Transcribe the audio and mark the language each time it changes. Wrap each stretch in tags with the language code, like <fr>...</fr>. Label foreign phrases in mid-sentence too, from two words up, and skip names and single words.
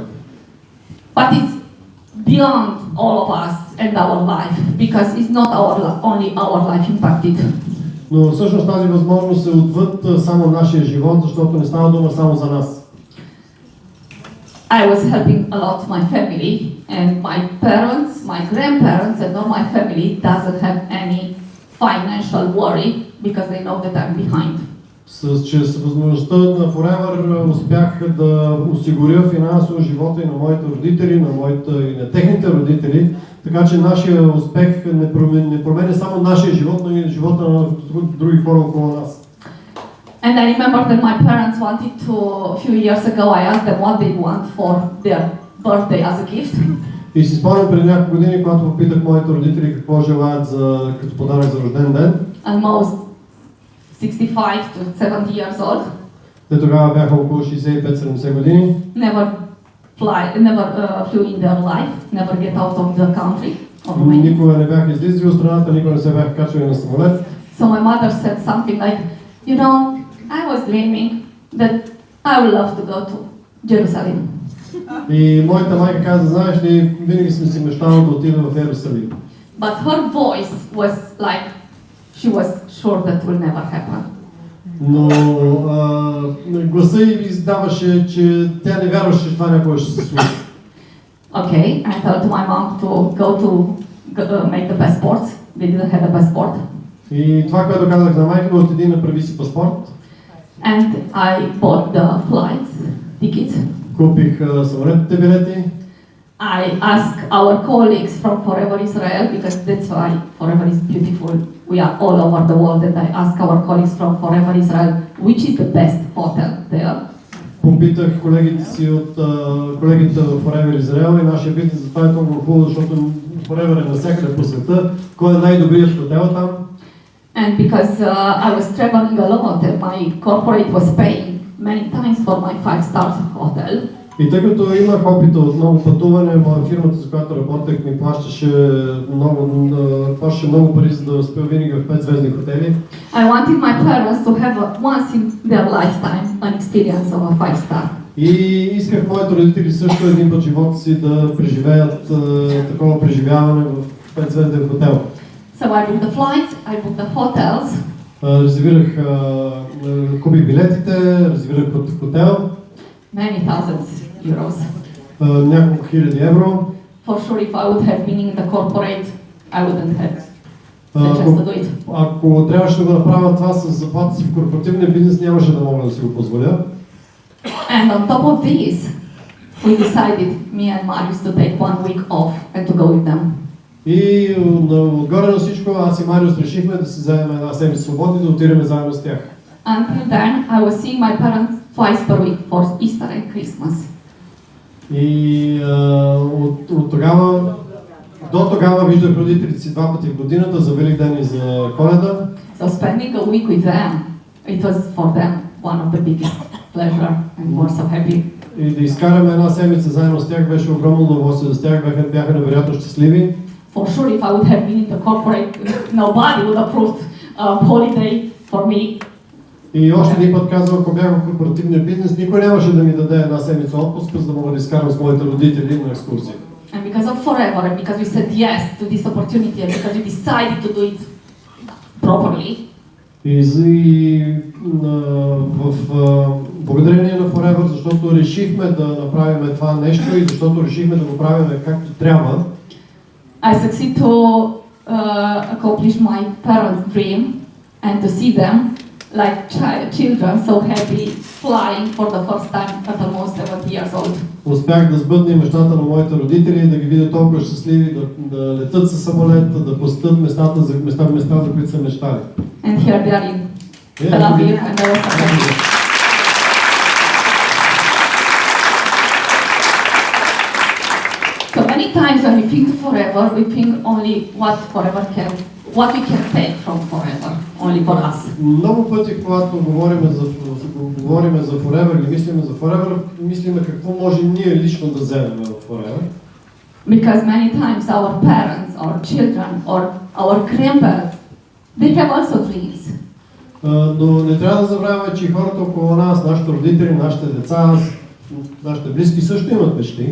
<en>But it's beyond all of us and our life, because it's not only our life impacted.</en> <bg>Но всъщност тази възможност е отвъд само нашия живот, защото не става дума само за нас.</bg> <en>I was helping a lot my family, and my parents, my grandparents, and all my family doesn't have any financial worry because they know that I'm behind.</en> <bg>Чрез възможността на Forever успях да осигуря финансово живота и на моите родители, и на техните родители, така че нашия успех не променя само нашия живот, но и живота на други хора около нас.</bg> <en>And I remember that my parents wanted to, a few years ago, I asked them what they want for their birthday as a gift.</en> <bg>И си спомням преди няколко години, когато попитах моите родители какво желаят като подарък за рожден ден.</bg> <en>And most 65 to 70 years old.</en> <bg>Те тогава бяха около 65-70 години.</bg> <en>Never flew in their life, never get out of the country.</en> <bg>Никога не бяха излизали от страната, никога не се бяха качвали на самолет.</bg> <en>So my mother said something like, you know, I was dreaming that I would love to go to Jerusalem.</en> <bg>И моята майка каза, знаеш ли, винаги съм си мечтала да отида в Иерусалим.</bg> <en>But her voice was like, she was sure that will never happen.</en> <bg>Но гласа ѝ издаваше, че тя не вярваше, че това някога ще се случи.</bg> <en>Okay, I told my mom to go to make the passports. They didn't have a passport.</en> <bg>И това, което казах на майка, отиди и направи си паспорт.</bg> <en>And I bought the flights, tickets.</en> <bg>Купих самолетните билети.</bg> <en>I asked our colleagues from Forever Israel, because that's why Forever is beautiful. We are all over the world, and I asked our colleagues from Forever Israel, which is the best hotel there.</en> <bg>Попитах колегите си от колегите в Forever Israel и нашия бизнес, за това е толкова хубаво, защото Forever е навсякъде по света. Кой е най-добрият хотел там?</bg> <en>And because I was traveling a lot, and my corporate was paying many times for my 5-star hotel.</en> <bg>И тъй като имах опита от много пътуване, моя фирмата, за която работех, ми плащаше много пари, за да спя винаги в 5-звездни хотели.</bg> <en>I wanted my parents to have once in their lifetime an experience of a 5-star.</en> <bg>И исках моите родители също един път живота си да преживеят такова преживяване в 5-звезден хотел.</bg> <en>So I booked the flights, I booked the hotels.</en> <bg>Резервирах, купих билетите, резервирах хотел.</bg> <en>Many thousands euros.</en> <bg>Няколко хиляди евро.</bg> <en>For sure, if I would have been in the corporate, I wouldn't have the chance to do it.</en> <bg>Ако трябваше да го направя това с заплата си в корпоративния бизнес, нямаше да мога да си го позволя.</bg> <en>And on top of this, we decided, me and Markus, to take 1 week off and to go with them.</en> <bg>И отгоре на всичко, аз и Мариус решихме да си вземем една седмица свободни и да отидем заедно с тях.</bg> <en>Until then, I was seeing my parents twice per week for Easter and Christmas.</en> <bg>И от тогава до тогава виждах родителите си 2 пъти в годината, за Великден и за Коледа.</bg> <en>So spending a week with them, it was for them one of the biggest pleasure and were so happy.</en> <bg>И да изкараме една седмица заедно с тях беше огромно удоволствие. С тях бяха невероятно щастливи.</bg> <en>For sure, if I would have been in the corporate, nobody would approve holiday for me.</en> <bg>И още един път казвам, ако бях в корпоративния бизнес, никой нямаше да ми даде една седмица отпуск, за да мога да изкарам с моите родители на екскурзия.</bg> <en>And because of Forever, and because we said yes to this opportunity, and because we decided to do it properly.</en> <bg>Благодарение на Forever, защото решихме да направим това нещо и защото решихме да го правим както трябва.</bg> <en>I succeed to accomplish my parents' dream and to see them like children so happy flying for the first time at almost 70 years old.</en> <bg>Успях да сбъдна мечтата на моите родители, да ги видя толкова щастливи, да летат със самолет, да посетят места, за които са мечтали.</bg> <en>And here they are in Tel Aviv and they are so happy. So many times when we think Forever, we think only what we can take from Forever, only for us.</en> <bg>Много пъти, когато говорим за Forever или мислим за Forever, мислим какво може ние лично да вземем в Forever.</bg> <en>Because many times our parents, our children, or our grandparents, they have also dreams.</en> <bg>Но не трябва да забравяме, че хората около нас, нашите родители, нашите деца, нашите близки също имат мечти.</bg>